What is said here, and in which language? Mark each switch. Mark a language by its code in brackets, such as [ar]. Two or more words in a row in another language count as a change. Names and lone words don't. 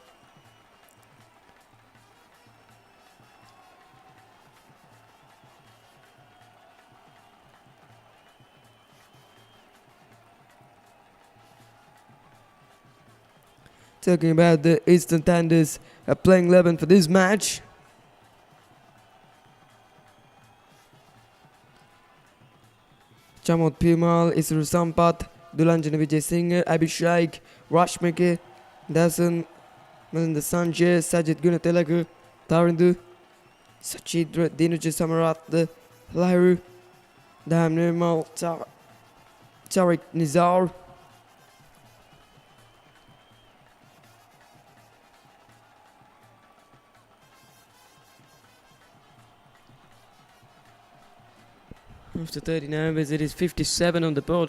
[en] Talking about the Eastern Tanders playing 11 for this match. Chamod Pimal, Isru Sampat, Dulanjana Vijay Singh, Abhishek, Rashmike, Dasan, Melinda Sanchez, Sajid Gunatelagu, Tarindu, Sachidra, Dinuja Samarat, Lahru, Daham Nirmal, Tariq Nizar. After 39 overs, it is 57 on the board.